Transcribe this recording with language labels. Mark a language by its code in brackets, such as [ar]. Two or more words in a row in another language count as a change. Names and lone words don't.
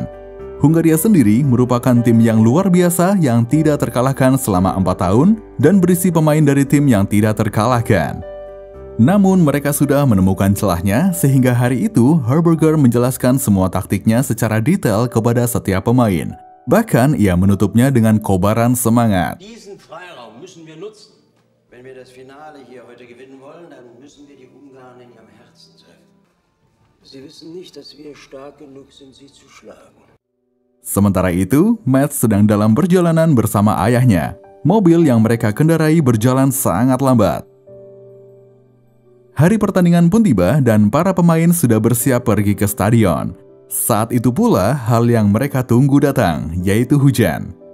[id] Hungaria sendiri merupakan tim yang luar biasa yang tidak terkalahkan selama 4 tahun dan berisi pemain dari tim yang tidak terkalahkan. Namun mereka sudah menemukan celahnya sehingga hari itu Herberger menjelaskan semua taktiknya secara detail kepada setiap pemain. Bahkan ia menutupnya dengan kobaran semangat. [de] Diesen Freiraum müssen wir nutzen. Wenn wir das Finale hier heute gewinnen wollen, dann müssen wir die Ungarn in ihrem Herzen treffen. Sie wissen nicht, dass wir stark genug sind, sie zu schlagen. [id] Sementara itu, Mads sedang dalam perjalanan bersama ayahnya. Mobil yang mereka kendarai berjalan sangat lambat. Hari pertandingan pun tiba dan para pemain sudah bersiap pergi ke stadion. Saat itu pula hal yang mereka tunggu datang, yaitu hujan.